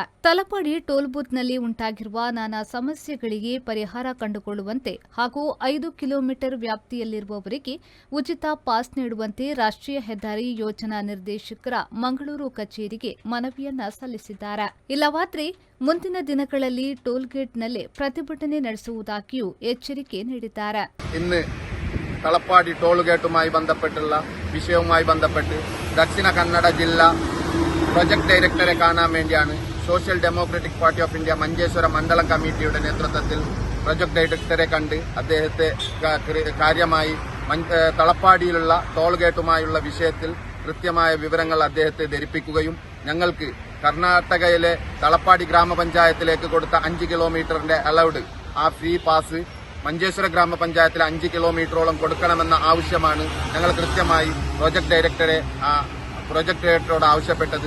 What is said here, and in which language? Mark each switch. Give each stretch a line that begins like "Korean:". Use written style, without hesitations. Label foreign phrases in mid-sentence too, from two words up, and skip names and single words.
Kannada: ತಲಪಾಡಿ
English: toll booth
Kannada: ಉಂಟಾಗಿರುವ ನಾನಾ ಸಮಸ್ಯೆಗಳಿಗೆ ಪರಿಹಾರ ಕಂಡುಕೊಳ್ಳುವಂತೆ ಹಾಗೂ 5 ಕಿಲೋಮೀಟರ್ ವ್ಯಾಪ್ತಿಯಲ್ಲಿರುವವರಿಗೆ ಉಚಿತ ಪಾಸ್ ನೀಡುವಂತೆ ರಾಷ್ಟ್ರೀಯ ಹೆದ್ದಾರಿ ಯೋಜನಾ ನಿರ್ದೇಶಕರ ಮಂಗಳೂರು ಕಚೇರಿಗೆ ಮನವಿಯನ್ನ ಸಲ್ಲಿಸಿದ್ದಾರೆ. ಇಲ್ಲವಾದ್ರೆ ಮುಂದಿನ ದಿನಗಳಲ್ಲಿ ಟೋಲ್ಗೇಟ್ನಲ್ಲೇ ಪ್ರತಿಭಟನೆ ನಡೆಸುವುದಾಗಿಯೂ ಎಚ್ಚರಿಕೆ ನೀಡಿದ್ದಾರೆ.
Malayalam: ഇന്ന് തലപ്പാടി
English: toll gate
Malayalam: ബന്ധപ്പെട്ടുള്ള വിഷയവുമായി ബന്ധപ്പെട്ട് ദക്ഷിണ കന്നഡ ജില്ലാ
English: project director
Malayalam: കാണാൻ വേണ്ടിയാണ് സോഷ്യൽ ഡെമോക്രാറ്റിക് പാർട്ടി ഓഫ് ഇന്ത്യ മഞ്ചേശ്വര മണ്ഡലം കമ്മിറ്റിയുടെ നേതൃത്വത്തിൽ
English: project director
Malayalam: കണ്ട് അദ്ദേഹത്തെ കാര്യമായി തലപ്പാടിയിലുള്ള
English: toll gate
Malayalam: വിഷയത്തിൽ കൃത്യമായ വിവരങ്ങൾ അദ്ദേഹത്തെ ധരിപ്പിക്കുകയും ഞങ്ങൾക്ക് കർണാടകയിലെ തലപ്പാടി ഗ്രാമപഞ്ചായത്തിലേക്ക് കൊടുത്ത 5 കിലോമീറ്ററിന്റെ അലൗഡ് ആ
English: free pass
Malayalam: മഞ്ചേശ്വര ഗ്രാമപഞ്ചായത്തിലെ 5 കിലോമീറ്ററോളം കൊടുക്കണമെന്ന ആവശ്യമാണ് ഞങ്ങൾ കൃത്യമായി
English: project director
Malayalam: ആവശ്യപ്പെട്ടത്.